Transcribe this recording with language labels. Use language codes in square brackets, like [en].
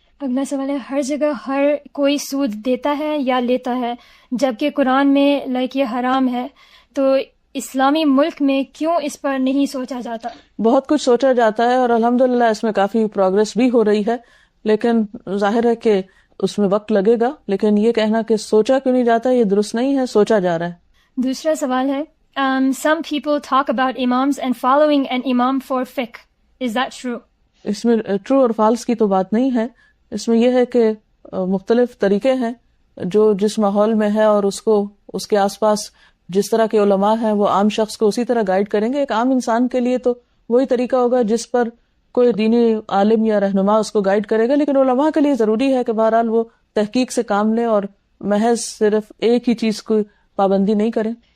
[ur] اگلا سوال ہے، ہر جگہ ہر کوئی سود دیتا ہے یا لیتا ہے جبکہ قرآن میں یہ حرام ہے، تو اسلامی ملک میں کیوں اس پر نہیں سوچا جاتا؟ بہت کچھ سوچا جاتا ہے اور الحمدللہ اس میں کافی پروگرس بھی ہو رہی ہے، لیکن ظاہر ہے کہ اس میں وقت لگے گا. لیکن یہ کہنا کہ سوچا کیوں نہیں جاتا یہ درست نہیں ہے، سوچا جا رہا ہے. دوسرا سوال ہے، [en] some people talk about imams and following an imam for fiqh. Is that true? [ur] اس میں ٹرو اور فالس کی تو بات نہیں ہے. اس میں یہ ہے کہ مختلف طریقے ہیں جو جس ماحول میں ہے اور اس کو اس کے آس پاس جس طرح کے علماء ہیں وہ عام شخص کو اسی طرح گائیڈ کریں گے. ایک عام انسان کے لیے تو وہی طریقہ ہوگا جس پر کوئی دینی عالم یا رہنما اس کو گائیڈ کرے گا، لیکن علماء کے لیے ضروری ہے کہ بہرحال وہ تحقیق سے کام لیں اور محض صرف ایک ہی چیز کو پابندی نہیں کریں.